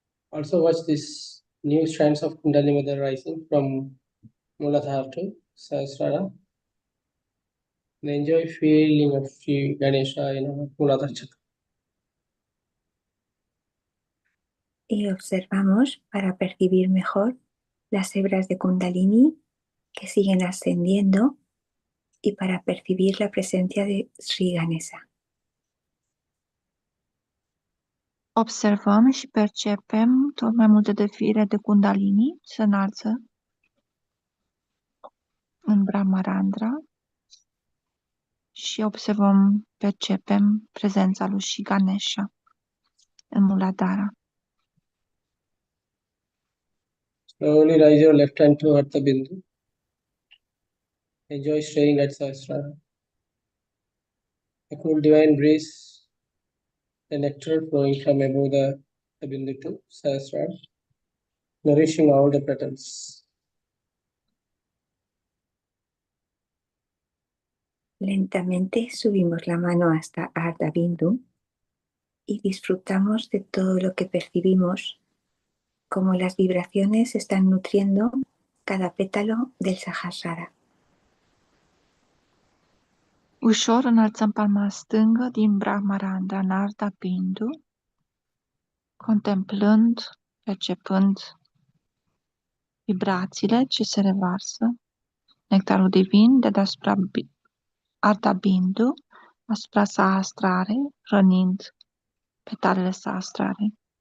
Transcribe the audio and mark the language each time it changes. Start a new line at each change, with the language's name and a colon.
English: Also watch this new strands of Kundalini Mother rising from Muladhara to Sahasrara. And enjoy feeling of Sri Ganesha in our Muladhara chakra.
Spanish: Y observamos para percibir mejor las hebras de Kundalini que siguen ascendiendo y para percibir la presencia de Sri Ganesha.
Romanian: Observăm și percepem tot mai multe defire de Kundalini se înalță în Brahmarandra și observăm, percepem prezența lui Sri Ganesha în Muladhara.
English: Slowly raise your left hand toward the Bindu. Enjoy staying at Sahasrara. A cool divine breeze, the nectar flowing from above the Bindu to Sahasrara, nourishing all the petals.
Spanish: Lentamente subimos la mano hasta Ardha Bindu y disfrutamos de todo lo que percibimos, como las vibraciones están nutriendo cada pétalo del Sahasrara.
Romanian: Ușor înălțăm palma stângă din Brahmarandra în Ardha Bindu, contemplând, percepând vibrațiile ce se revarsă, nectarul divin de deasupra Ardha Bindu, asupra Sahasrarei, rănind petalele Sahasrarei.